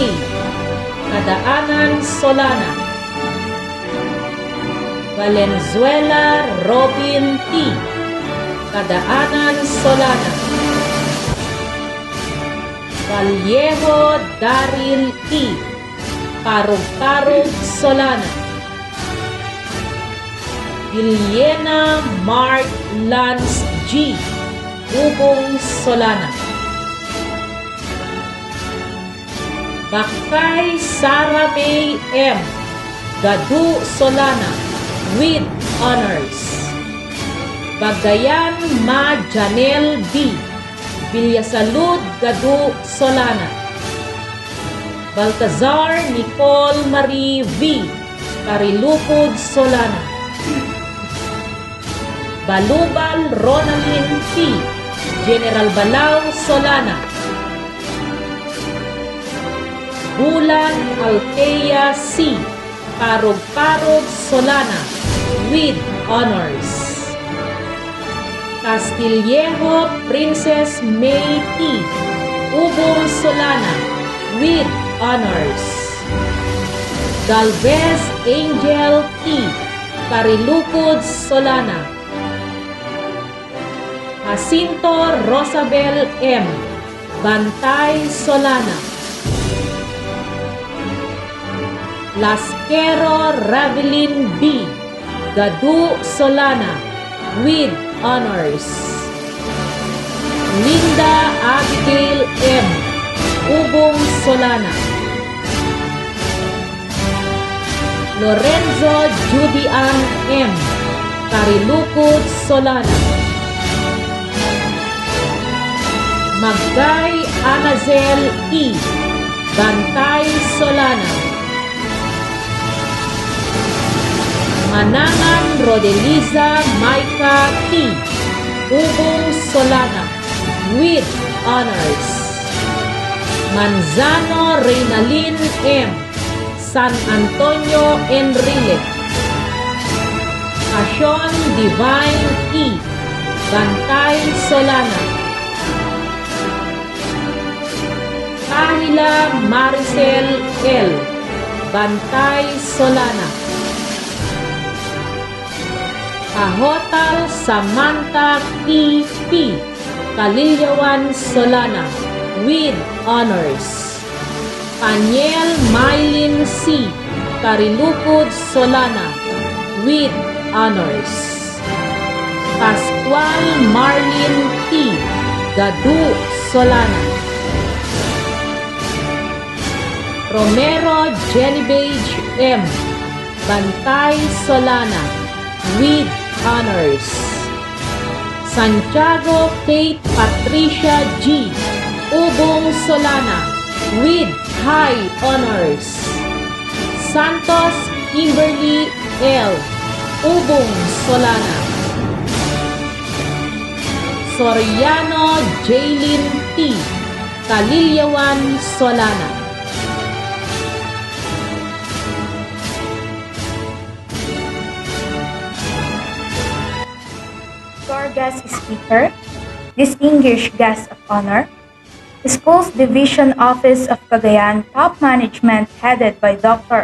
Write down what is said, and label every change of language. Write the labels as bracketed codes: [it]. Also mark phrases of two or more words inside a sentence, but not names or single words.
[en] Kadaanan Solana. Valenzuela Robin T. Kadaanan Solana. Vallejo Daryl E. Parog-Parog Solana. Villena Mark Lance G. Ubong Solana. Bakay Sara May M. Gadu Solana with honors. Bagayan Ma Janel B. Villasalud Gadu Solana. Baltazar Nicole Marie V. Karilupod Solana. Balubal Ronaldin P. General Balao Solana. Bulan Althea C. Parog-Parog Solana with honors. Castillejo Princess May T. Ubong Solana with honors. Galvez Angel T. Carilupod Solana. Jacinto Rosabel M. Bantay Solana. Lasquero Ravelin B. Gadu Solana with honors. Linda Abigail M. Ubong Solana. Lorenzo Judian M. Carilupod Solana. Magday Anazel E. Bantay Solana. Manangan Rodeliza Maika T. Ubong Solana with honors. Manzano Reynalin M. San Antonio Enrile. Asyon Divine E. Bantay Solana. Kahila Maricel L. Bantay Solana. Ahotal Samantha P. P. Kalilyawan Solana with honors. Paniel Mylin C. Carilupod Solana with honors. Pascual Marlin T. Gadu Solana. Romero Genevieve M. Bantay Solana with honors. Santiago Kate Patricia G. Ubong Solana with high honors. Santos Kimberly L. Ubong Solana. Soriano Jaylin T. Kalilyawan Solana. To our guest speaker, distinguished guest of honor, the school's Division Office of Cagayan Top Management headed by Dr.